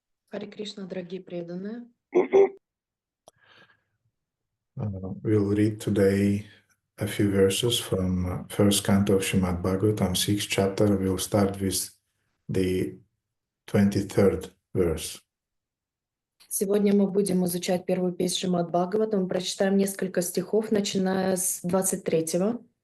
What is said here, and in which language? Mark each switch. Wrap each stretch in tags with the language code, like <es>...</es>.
<ru>Харе Кришна, дорогие преданные.</ru> <en>We'll read today a few verses from first canto of Srimad Bhagavatam, 6th chapter. We'll start with the 23rd verse.</en> <ru>Сегодня мы будем изучать первую песню Шримад Бхагаватам. Мы прочитаем несколько стихов, начиная с 23-го.</ru>